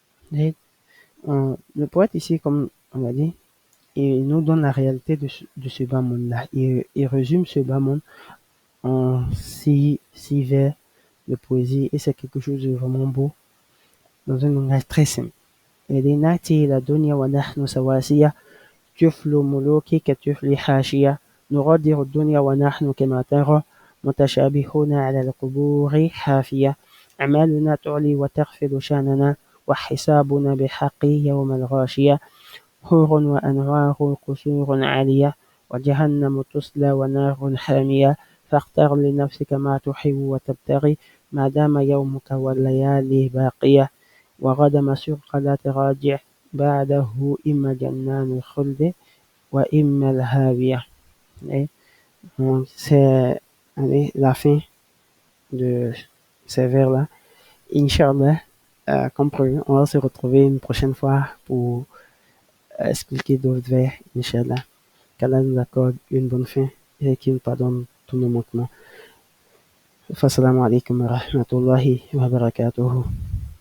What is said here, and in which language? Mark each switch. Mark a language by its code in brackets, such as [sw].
[fr] Le poète ici, comme on l'a dit, il nous donne la réalité de ce bas monde-là. Il résume ce bas monde en six vers de poésie et c'est quelque chose de vraiment beau dans un langage très simple. Et dit [ar] Nati la dunya wa nahnu sawasiya tuflu muluki ka tufli hashiya نغادر الدنيا ونحن كما ترى متشابهون على القبور حافية أعمالنا تعلي وتخفض شاننا وحسابنا بحق يوم الغاشية حور وأنوار قصور عالية وجهنم تصلى ونار حامية فاختر لنفسك ما تحب وتبتغي ما دام يومك والليالي باقية وغدا مسوق لا تراجع بعده إما جنان الخلد وإما الهاوية. [fr] Donc c'est la fin de ces vers-là. Inch'Allah, comme prévu, on va se retrouver une prochaine fois pour expliquer d'autres vers, Inch'Allah. Qu'Allah nous accorde une bonne fin et qu'il nous pardonne tous nos manquements. [ar] Fassalamu alaikum wa rahmatullahi wa barakatuhu.